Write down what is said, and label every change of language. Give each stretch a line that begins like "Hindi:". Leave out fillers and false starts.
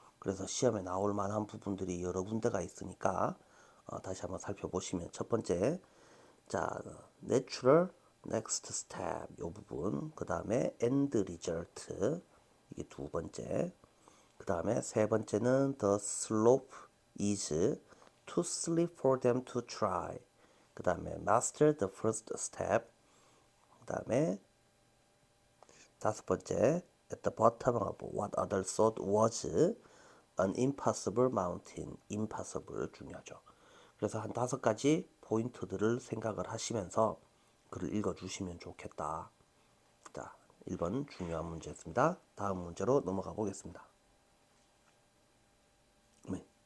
Korean: 그래서 시험에 나올 만한 부분들이 여러 군데가 있으니까 다시 한번 살펴보시면 첫 번째, 자, natural, next step 이 부분, 그 다음에 end result 이게 두 번째, 그 다음에 세 번째는
English: the slope is too steep for them to try.
Korean: 그 다음에
English: master the first step.
Korean: 그 다음에 다섯 번째
English: at the bottom of what others thought was an impossible mountain.
Korean: impossible 중요하죠. 그래서 한 다섯 가지 포인트들을 생각을 하시면서 글을 읽어주시면 좋겠다. 자, 1번 중요한 문제였습니다. 다음 문제로 넘어가 보겠습니다. 네.